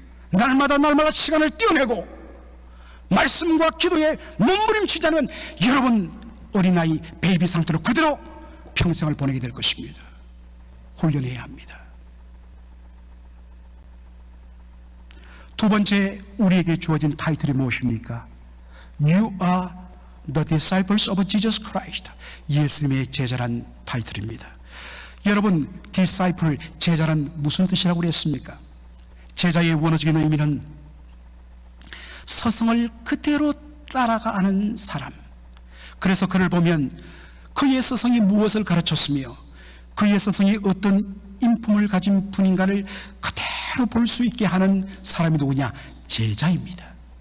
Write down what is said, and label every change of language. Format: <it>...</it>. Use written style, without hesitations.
<ko>날마다 시간을 떼어내고 말씀과 기도에 몸부림치자면 여러분 어린아이 베이비 상태로 그대로 평생을 보내게 될 것입니다. 훈련해야 합니다. 두 번째, 우리에게 주어진 타이틀이 무엇입니까?</ko> <en>You are The Disciples of Jesus Christ,</en> <ko>예수님의 제자란 타이틀입니다. 여러분, 디사이플, 제자란 무슨 뜻이라고 그랬습니까? 제자의 원어적인 의미는 서성을 그대로 따라가는 사람. 그래서 그를 보면 그의 서성이 무엇을 가르쳤으며 그의 서성이 어떤 인품을 가진 분인가를 그대로 볼 수 있게 하는 사람이 누구냐? 제자입니다.</ko>